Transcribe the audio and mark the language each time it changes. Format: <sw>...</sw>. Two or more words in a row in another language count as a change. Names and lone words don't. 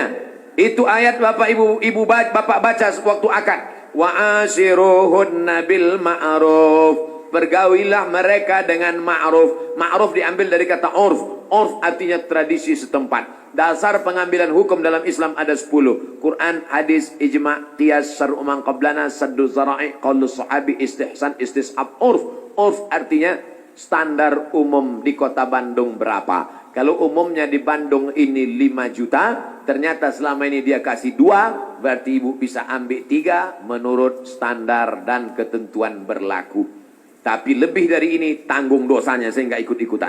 <id>Itu ayat bapak bapak baca sewaktu akad.</id> <ar>وعاشروهن بالمعروف.</ar> <id>Pergaulilah mereka dengan ma'ruf. Ma'ruf diambil dari kata urf. Urf artinya tradisi setempat. Dasar pengambilan hukum dalam Islam ada 10. Quran, hadis, ijma', qiyas,</id> <ar>شرع من قبلنا، سد الذرائع، قول الصحابي، استحسان، استصحاب,</ar> <id>urf. Urf artinya standar umum di kota Bandung berapa. Kalau umumnya di Bandung ini 5 juta, ternyata selama ini dia kasih 2, berarti ibu bisa ambil 3 menurut standar dan ketentuan berlaku. Tapi lebih dari ini tanggung dosanya, saya nggak ikut-ikutan.</id>